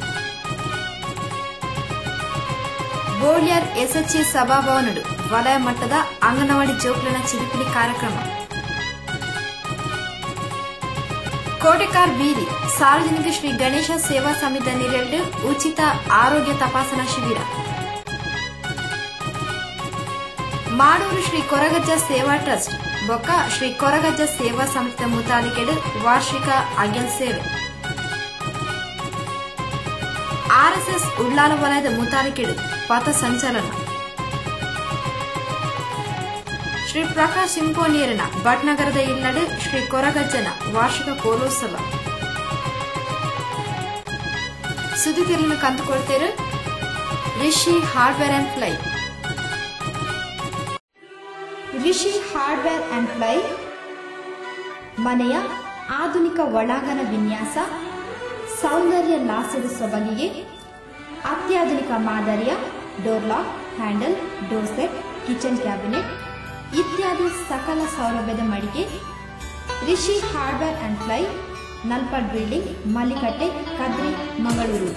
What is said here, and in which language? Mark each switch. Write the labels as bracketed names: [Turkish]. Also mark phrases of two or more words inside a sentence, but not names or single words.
[Tulu] ಗೋಳ್ಯಾರ್ ಎಸ್ಎಚ್ಎ ಸಭಾಭವನಡು ವಲಯ ಮಟ್ಟದ ಅಂಗನವಾಡಿ ಜೋಕ್ಲನ ಚಿಲಿಪಿಲಿ ಕಾರ್ಯಕ್ರಮ. ಕೋಟೆಕಾರ್ ಬೀದಿ ಸಾರ್ವಜನಿಕ ಶ್ರೀ ಗಣೇಶ ಸೇವಾ ಸಮಿತಿ ನೆರಳು ಉಚಿತ ಆರೋಗ್ಯ ತಪಾಸಣಾ ಶಿಬಿರ. ಮಾಡೂರು ಶ್ರೀ ಕೊರಗಜ್ಜ ಸೇವಾ ಟ್ರಸ್ಟ್ ಬೊಕ್ಕ ಶ್ರೀ ಕೊರಗಜ್ಜ ಸೇವಾ ಸಮಿತಿ ಮುತಾಲಿಕೆಡು ವಾರ್ಷಿಕ ಅಗೆಲ್ ಸೇವೆ. ಆರ್ಎಸ್ಎಸ್ ಉಳ್ಳಾಲ ವಲಯದ ಮುತಾಲಿಕೆಡು ಪಥ ಸಂಚಲನ. ಶ್ರೀ ಪ್ರಕಾಶ್ ಸಿಂಪೋನಿಯರನ ಭಟ್ನಗರದ ಇಲ್ಲಡು ಶ್ರೀ ಕೊರಗಜ್ಜನ ವಾರ್ಷಿಕ ಕೋಲೋತ್ಸವ. ಸುದ್ದಿ ತಿರುಳಿನ ಕಂದುಕೊಳ್ತೇರು ರಿಷಿ ಹಾರ್ಡ್ವೇರ್ ಅಂಡ್ ಫ್ಲೈ. [Kannada] ರಿಷಿ ಹಾರ್ಡ್ವೇರ್ ಅಂಡ್ ಫ್ಲೈ ಮನೆಯ ಆಧುನಿಕ ಒಳಾಂಗಣ ವಿನ್ಯಾಸ, ಸೌಂದರ್ಯ ಲಾಸ್ಯದ ಸೊಬಗಿಗೆ ಅತ್ಯಾಧುನಿಕ ಮಾದರಿಯ [English] door lock, handle, door set, kitchen cabinet [Kannada] ಇತ್ಯಾದಿ ಸಕಲ ಸೌಲಭ್ಯದ ಮಳಿಗೆ ರಿಷಿ ಹಾರ್ಡ್ವೇರ್ ಅಂಡ್ ಫ್ಲೈ, ನಲ್ಪಡ್ ಬಿಲ್ಡಿಂಗ್, ಮಲ್ಲಿಕಟ್ಟೆ, ಕದ್ರಿ, ಮಂಗಳೂರು.